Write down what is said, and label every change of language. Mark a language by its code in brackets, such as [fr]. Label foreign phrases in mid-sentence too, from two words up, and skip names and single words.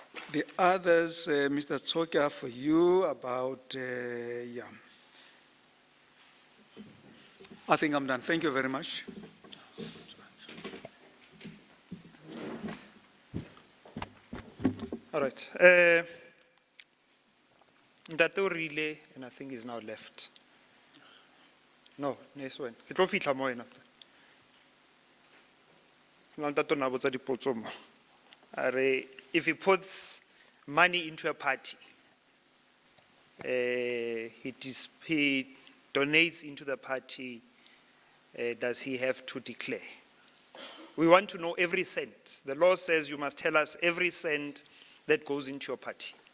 [en] The others, Mr. Tsoka, for you about, yeah. I think I'm done. Thank you very much. All right. [st] Ntate o rile, [en] and I think he's now left. No, next one. [st] Ke tlo fihla mo wena. Ntate o na botsa dipotso mo. [en] If he puts money into a party, he donates into the party, does he have to declare? We want to know every cent. The law says you must tell us every cent that goes into your party.